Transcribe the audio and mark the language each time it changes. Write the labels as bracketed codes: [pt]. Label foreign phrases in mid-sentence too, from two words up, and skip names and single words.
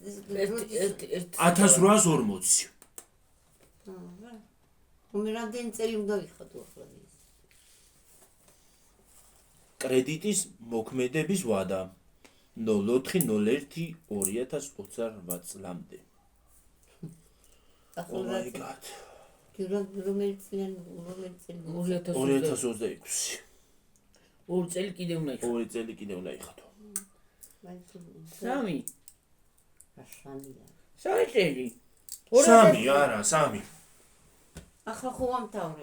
[ka] 1840. რომელი წელი უნდა ვიხადო ახლა ის. კრედიტის მოქმედების ვადა 04/01/2028 წლამდე. [en] Oh my god. [ka] რომელიც წელი 2026. ორი წელი კიდე უნდა იყო. ორი წელი კიდე უნდა იხადო. სამი. სამია. სამი წელი. სამი არა, სამი. ახლა ხო ამთავრებ.